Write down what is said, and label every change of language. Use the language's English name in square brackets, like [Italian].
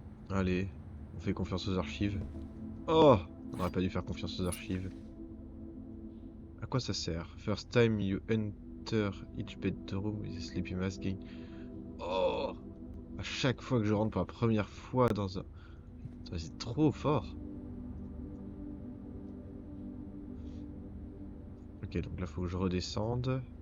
[French] Allez, on fait confiance aux archives. Oh, on n'aurait pas dû faire confiance aux archives. À quoi ça sert? [English] First time you enter each bedroom with a sleepy masking. [French] Oh, à chaque fois que je rentre pour la première fois dans un... C'est trop fort. Ok, donc là faut que je redescende.